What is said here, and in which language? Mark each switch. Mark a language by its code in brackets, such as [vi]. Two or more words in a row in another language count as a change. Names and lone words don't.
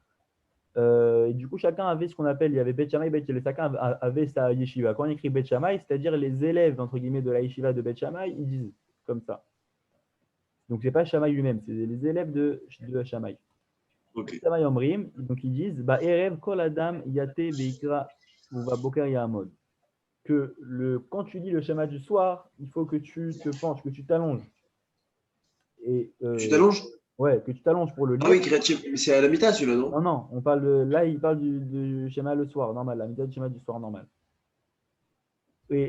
[fr] Et du coup, chacun avait ce qu'on appelle, il y avait Bet Shammai, chacun avait sa yeshiva. Quand on écrit Bet Shammai, c'est-à-dire les élèves, entre guillemets, de la yeshiva de Bet Shammai, ils disent comme ça. Donc, ce n'est pas Shammai lui-même, c'est les élèves de Shammai. Ok. Shammai Omrim, donc ils disent, [he] ערב כל אדם יטה ויקרא ובבוקר יעמוד. [fr] que quand tu lis le schéma du soir, il faut que tu te penches, que tu t'allonges. Et Tu t'allonges? ouais, que tu t'allonges pour le Ah lire. oui, créatif. Mais c'est à la mi-temps, celui-là, non? Non, non, là, il parle du schéma le soir, normal, la méthode du schéma du soir, normal. Et,